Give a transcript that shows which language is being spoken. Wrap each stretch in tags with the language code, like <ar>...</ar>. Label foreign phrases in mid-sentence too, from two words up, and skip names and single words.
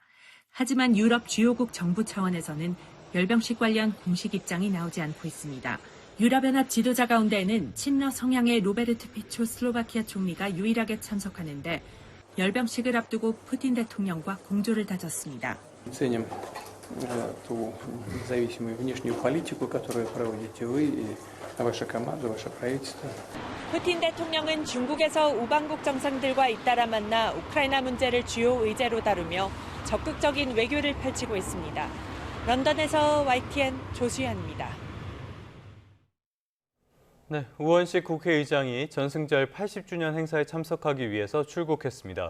<ko>하지만 유럽 주요국 정부 차원에서는 열병식 관련 공식 입장이 나오지 않고 있습니다. 유럽연합 지도자 가운데에는 친러 성향의 로베르트 피초 슬로바키아 총리가 유일하게 참석하는데 열병식을 앞두고 푸틴 대통령과 공조를 다졌습니다.</ko> <ru>Ценим ту независимую внешнюю политику, которую проводите вы и ваша команда, ваше правительство.</ru> <ko>푸틴 대통령은 중국에서 우방국 정상들과 잇따라 만나 우크라이나 문제를 주요 의제로 다루며 적극적인 외교를 펼치고 있습니다. 런던에서 YTN 조수연입니다. 네, 우원식 국회의장이 전승절 80주년 행사에 참석하기 위해서 출국했습니다.</ko>